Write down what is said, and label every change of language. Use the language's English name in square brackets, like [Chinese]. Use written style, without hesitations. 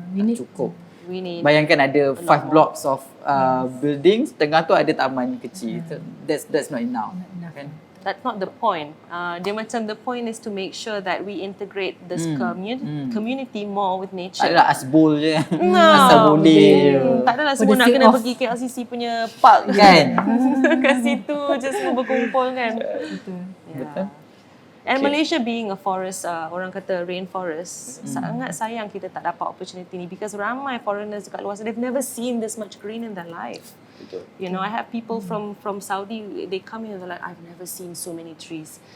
[Malay] Cukup. Bayangkan ada 5 blocks of buildings, tengah tu ada taman kecil. [English] That's not enough. [Malay] Kan? [English] That's not the point. [Malay] Dia macam [English] the point is to make sure that we integrate this community more with nature. [Malay] Tak adalah asbol je. [English] No. [Malay] Asal boleh. Tak adalah semua nak kena pergi KLCC punya park kan. Kat situ je semua berkumpul kan. Betul. [English] And Malaysia being a forest, [Malay] orang kata [English] rainforest, [Malay] sangat sayang kita tak dapat [English] opportunity ni because ramai foreigners [Malay] dekat luar sana, [English] they've never seen this much green in their life. [Malay] Betul. [English] You know, I have people from Saudi, they come here and they're like, I've never seen so many trees.